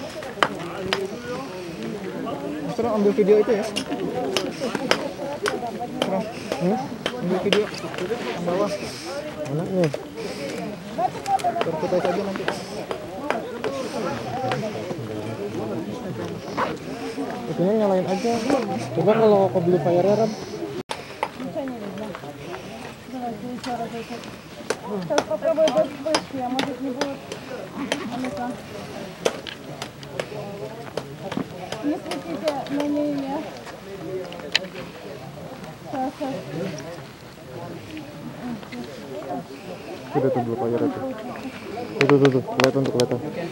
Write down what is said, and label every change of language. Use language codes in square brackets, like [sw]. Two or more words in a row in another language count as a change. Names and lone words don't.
[id] Terus ambil video itu ya. Ambil video yang bawah. Mana nih? Terputus aja nanti. Itunya nyalain aja. Coba kalau ke Blue Fire Ram. [ru] Сейчас попробую до вспышки, а может не будет. А ну-ка. Не светите на нее. Сейчас. [id] Udah tuh Blue Fire itu. Tuh. Kelihatan tuh, kelihatan.